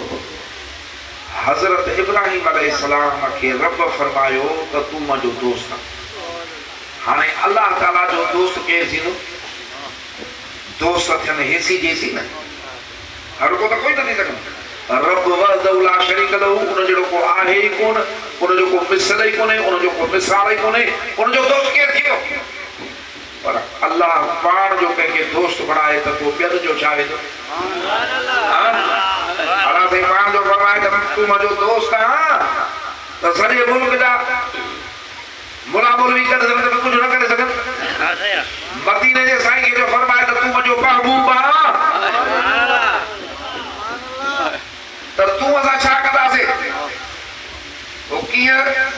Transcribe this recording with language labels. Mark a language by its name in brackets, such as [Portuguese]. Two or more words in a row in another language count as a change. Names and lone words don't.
[Sindhi] हज़रत इब्राहिम अलैहिस्सलाम खे रब फरमायो त तूं मुंहिंजो दोस्त आहे हाणे अल्लाह ताला जो दोस्त केरु थींदो दोस्त थियनि हेसी जेसी न हर को त कोई न थी सघंदो रब [Arabic] وحده لا شريك له [Sindhi] उन जहिड़ो को आहे ई कोन उन जो को मिसल ई कोन्हे उन जो को मिसाल ई कोन्हे उन जो दोस्त केरु थींदो पर अल्लाह पाण जो कंहिंखे दोस्त बणाए त पोइ ॿियनि जो छा वेंदो अल्लाह साईं पाण जो फरमाए त तूं मुंहिंजो दोस्त आहीं त सॼे मुल्क जा मुला मौलवी करे सघनि त कुझु न करे सघनि मदीने जे साईं खे जो फरमाए त तूं मुंहिंजो महबूब आहीं त तूं असां छा कंदासीं पोइ कीअं